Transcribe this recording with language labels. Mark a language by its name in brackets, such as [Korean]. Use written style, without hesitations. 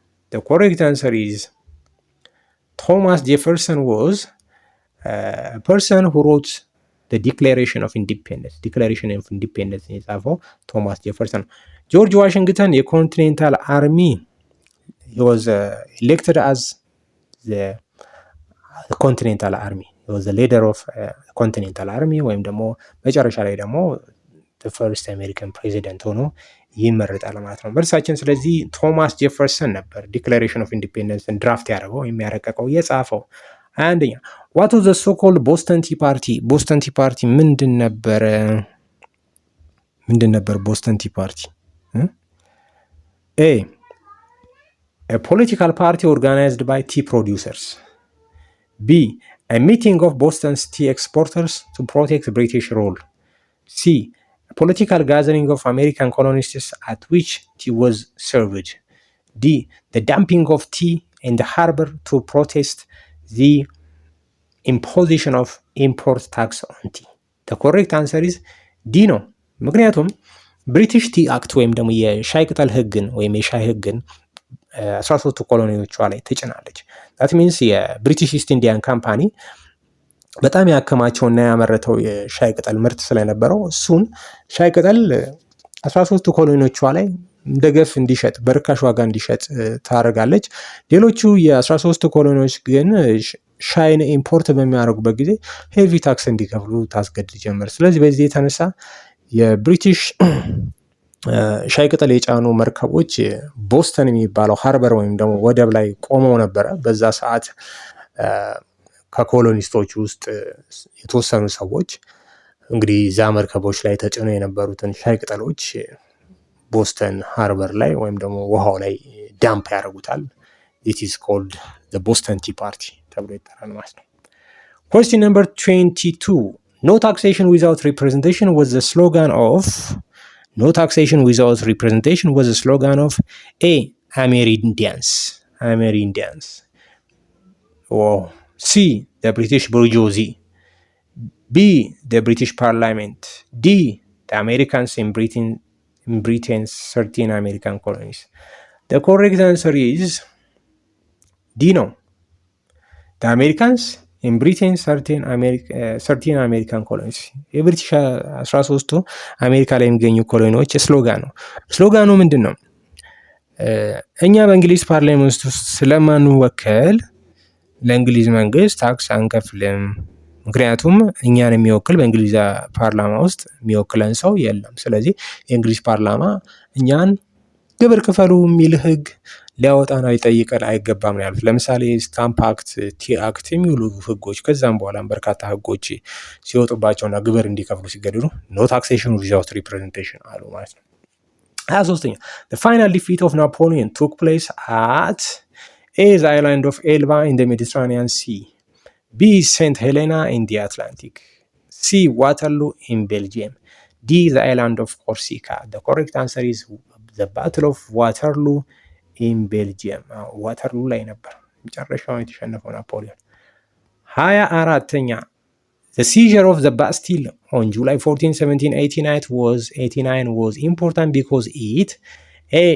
[English] The correct answer is Thomas Jefferson was a person who wrote the Declaration of Independence. Declaration of Independence [Amharic] የጻፈው ቶማስ ጄፈርሰን። ጆርጅ ዋሽንግተን የኮንቲኔንታል አርሚ [English] he was elected as the continental army. He was the leader of continental army [Amharic] ወይም ደግሞ መጨረሻ ላይ ደግሞ [English] the first American president [Amharic] ሆኖ ይመረጣል ማለት ነው መልሳችን። ስለዚህ ቶማስ ጄፈርሰን ነበር ዲክላሬሽን ኦፍ ኢንዲፔንደንስን ድራፍት ያደረገው የሚያረቀቀው የጻፈው። አንደኛ [English] what was the so-called Boston Tea Party? [Amharic] ቦስተን ቲ ፓርቲ ምንድን ነበር ቦስተን ቲ ፓርቲ? [English] A. A political party organized by tea producers. B. A meeting of Boston's tea exporters to protect British rule. C. A political gathering of American colonists at which tea was served. D. The dumping of tea in the harbor to protest the imposition of import tax on tea. The correct answer is D [Amharic] ነው። ምክንያቱም ብሪቲሽ ቲ አክት ወይም ደግሞ የሻይ ቅጠል ህግን ወይም የሻይ ህግን 13 ኮሎኒዎቿ ላይ ትጭናለች። [English] that means [Amharic] የብሪቲሽ ኢስት ኢንዲያን ካምፓኒ በጣም ያከማቸውና ያመረተው የሻይ ቅጠል ምርት ስለነበረው እሱን ሻይ ቅጠል 13 ኮሎኒዎቿ ላይ እንደገፍ እንዲሸጥ በርካሽ ዋጋ እንዲሸጥ ታደርጋለች። ሌሎቹ የ13 ኮሎኒዎች ግን ሻይን ኢምፖርት በሚያደርጉበት ጊዜ ሄቪ ታክስ እንዲከፍሉ ታስገድድ ጀመር። ስለዚህ በዚህ የተነሳ የብሪቲሽ ሻይ ቅጠል የጫኑ መርከቦች ቦስተን የሚባለው ሃርበር ወይም ደግሞ ወደብ ላይ ቆመው ነበረ። በዛ ሰዓት ከኮሎኒስቶች ውስጥ የተወሰኑ ሰዎች እንግዲህ እዛ መርከቦች ላይ ተጭነው የነበሩትን ሻይ ቅጠሎች ቦስተን ሃርበር ላይ ወይም ደግሞ ውሃው ላይ ዳምፕ ያደርጉታል። [English] it is called the Boston Tea Party [Amharic] ተብሎ ይጠራል ማለት ነው። [English] Question number 22. No taxation without representation was the slogan of No taxation without representation was the slogan of A. Amerindians. C. The British bourgeoisie. B. The British Parliament. D. The Americans in Britain's 13 American colonies. The correct answer is D. No. The Americans in Britain's 13 American colonies. [Amharic] የብሪቲሽ 13ቱ አሜሪካ ላይ የሚገኙ ኮሎኒዎች ስሎጋን ነው። ስሎጋኑ ምንድን ነው? እኛ በእንግሊዝ ፓርላሜንት ውስጥ ስለማንወከል ለእንግሊዝ መንግስት ታክስ አንከፍልም። ምክንያቱም እኛን የሚወክል በእንግሊዝ ፓርላማ ውስጥ የሚወክለን ሰው የለም። ስለዚህ የእንግሊዝ ፓርላማ እኛን ግብር ክፈሉ የሚል ህግ ሊያወጣና ሊጠይቀን አይገባም ነው ያሉት። ለምሳሌ ስታምፕ አክት፣ ቲ አክት የሚውሉ ህጎች ከዛም በኋላም በርካታ ህጎች ሲወጡባቸውና ግብር እንዲከፍሉ ሲገደዱ [English] ኖ ታክሴሽን ዊዛውት ሪፕሬዘንቴሽን [Amharic] አሉ ማለት ነው። 23ኛ [English] the final defeat of Napoleon took place at A. the island of Elba in the Mediterranean Sea. B. St. Helena in the Atlantic. C. Waterloo in Belgium. D. the island of Corsica. The correct answer is the Battle of Waterloo in Belgium. [Amharic] Waterloo ላይ ነበር መጨረሻው የተሸነፈው ናፖሊዮን። 24ኛ [English] The seizure of the Bastille on July 14, 1789 was important because it A.